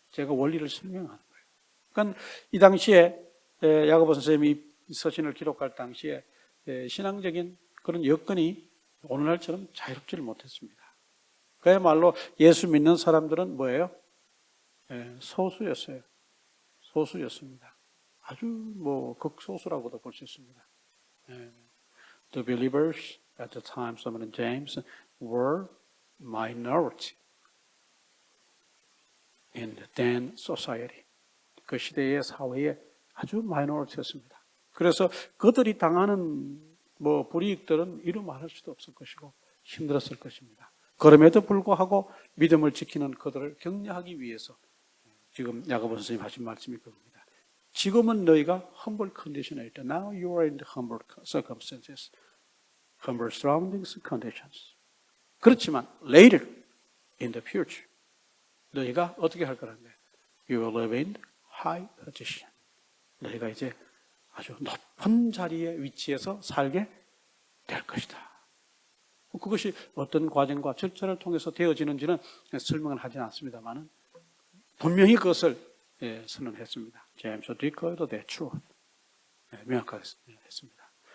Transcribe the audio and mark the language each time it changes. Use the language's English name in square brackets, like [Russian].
[Korean] 제가 원리를 설명하는 거예요. 그러니까 이 당시에 야고보 선생님이 서신을 기록할 당시에 신앙적인 그런 여건이 오늘날처럼 자유롭지를 못했습니다. 그야말로 예수 믿는 사람들은 뭐예요? 소수였어요. 소수였습니다. 아주 극소수라고도 볼 수 있습니다. [English] The believers at the time, Simon and James, were minority in the then society. [Korean] 그 시대의 사회에 아주 마이너리티였습니다. 그래서 그들이 당하는 불이익들은 이루 말할 수도 없을 것이고 힘들었을 것입니다. 그럼에도 불구하고 믿음을 지키는 그들을 격려하기 위해서 지금 야고보 선생님 하신 말씀이 그겁니다. 지금은 너희가 humble condition에 있다. [English] Now you are in the humble circumstances, humble surroundings, conditions. [Korean] 그렇지만 [English] later in the future [Korean] 너희가 어떻게 할 거란데? [English] You will live in high position. [Korean] 너희가 이제 아주 높은 자리에 위치해서 살게 될 것이다. 그것이 어떤 과정과 절차를 통해서 되어지는지는 설명을 하진 않습니다만은 분명히 그것을 선언했습니다. 제임스 디커에도 the truth 명확하게 했습니다.